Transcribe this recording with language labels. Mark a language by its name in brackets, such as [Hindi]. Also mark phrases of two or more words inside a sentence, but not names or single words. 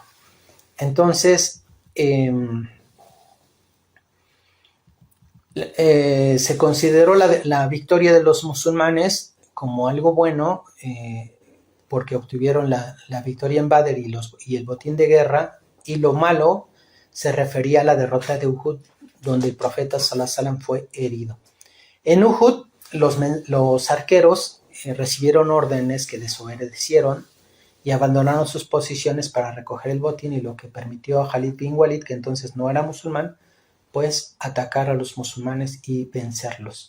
[Spanish] Entonces, se consideró la victoria de los musulmanes como algo bueno, porque obtuvieron la victoria en Badr y el botín de guerra, y lo malo se refería a la derrota de Uhud, donde el profeta [Arabic] صلى الله عليه وسلم [Spanish] fue herido. En Uhud, los arqueros recibieron órdenes que desobedecieron y abandonaron sus posiciones para recoger el botín, y lo que permitió a Khalid bin Walid, que entonces no era musulmán, pues atacar a los musulmanes y vencerlos.